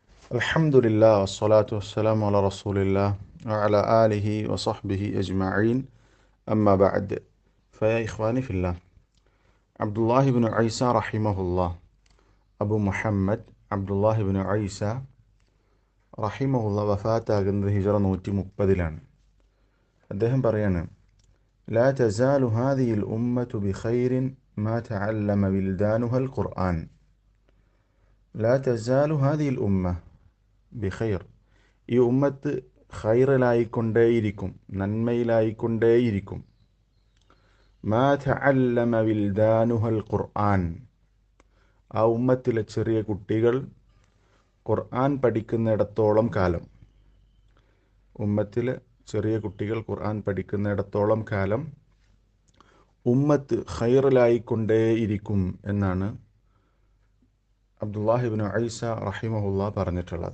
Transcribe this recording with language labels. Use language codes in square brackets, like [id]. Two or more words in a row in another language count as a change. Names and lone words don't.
[ar] الحمد لله والصلاة والسلام على رسول الله وعلى آله وصحبه أجمعين أما بعد فيا إخواني في الله عبد الله بن عيسى رحمه الله أبو محمد عبد الله بن عيسى رحمه الله [ml] വഫാത്താകുന്നത് ഹിജറ 130 അദ്ദേഹം പറയാണ് [ar] لا تزال هذه الأمة بخير ما تعلم ولدانها القرآن لا تزال هذه الأمة ബിഖൈർ, [ml] ഈ ഉമ്മത്ത് ഖൈറിലായിക്കൊണ്ടേയിരിക്കും, നന്മയിലായിക്കൊണ്ടേയിരിക്കും. [ar] ما تعلم ولدانها القرآن, [ml] ആ ഉമ്മത്തിലെ ചെറിയ കുട്ടികൾ ഖുർആൻ പഠിക്കുന്നിടത്തോളം കാലം, ഉമ്മത്തിലെ ചെറിയ കുട്ടികൾ ഖുർആൻ പഠിക്കുന്നിടത്തോളം കാലം ഉമ്മത്ത് ഖൈറിലായിക്കൊണ്ടേയിരിക്കും എന്നാണ് അബ്ദുല്ലാഹി ഇബ്നു ഐസ റഹിമഹുല്ലാ പറഞ്ഞിട്ടുള്ളത്.